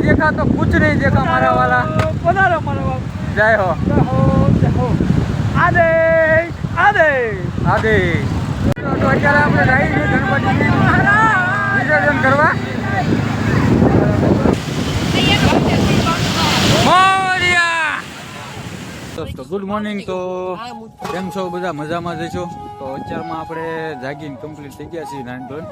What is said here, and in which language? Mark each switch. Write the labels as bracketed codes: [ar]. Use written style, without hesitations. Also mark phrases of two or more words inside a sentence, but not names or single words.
[hi] तो कुछ नहीं देखा हमारा वाला। [gu] પધારો મારા બાપ। [hi] जय हो जय हो आदे आदे आदि। [gu] तो અત્યારે આપણે જઈએ છીએ ગણપતિની વિસર્જન કરવા। મોરિયા દોસ્તો [en] good morning. [gu] તો કેમ છો બધા? મજામાં જશો? તો અત્યારમાં આપણે જાગીને કમ્પ્લીટ થઈ ગયા છીએ નાઇન ધોરણ।